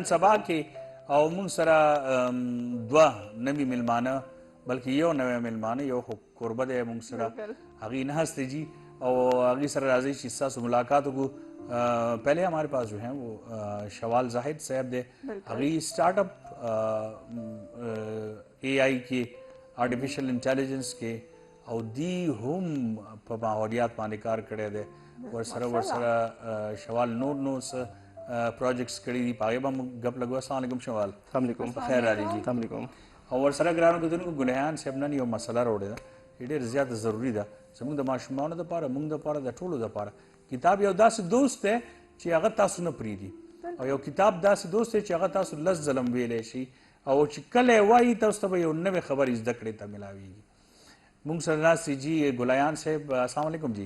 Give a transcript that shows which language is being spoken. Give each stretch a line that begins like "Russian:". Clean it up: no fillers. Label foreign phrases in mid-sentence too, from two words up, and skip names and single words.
Pashto: سبا کې او موږ سره دوه نوي مېلمانه بلکې یو نوی مېلمانه یو خو کوربه دی موږ سره هغوی ناست دی جی او هغوی سره راځئ چې ستاسو ملاقات وکړو
Urdu: پہلے ہمارے پاس جو ہیں وہ شوال زاہد صاحب
Pashto: دے هغوی اسٹارٹ
English: up AI
Pashto: کې
English: artificial intelligence
Pashto: کې او دی هم په ماحولیات باندې کار کړی دی ورسره شوال نو پروجیکټس کړي دي په هغې به موږ ګپ لګو
Arabic: السلام علیکم
Pashto: شوال
Arabic: السلام علیکم
Pashto: په خیر راغلی جی
Arabic: السلام علیکم
Pashto: او ورسره ګرانو کتونکو ګلحیان صاحب نن یو مسله راوړې ده چې ډېر زیاته ضروري ده زموږ د ماشومانو دپاره موږ دپاره د ټولو دپاره کتاب یو داسې دوست دی چې هغه تاسو نه پرېږدي او یو کتاب داسې دوست دی چې هغه تاسو لس ځله ویلی شي او چې کله یې وایي تاسو ته به یو نوې خبرې زده کړې ته ملاویږي مونږ سره ناست جی ګلایان صاحب
Arabic: السلام علیکم
Pashto: جی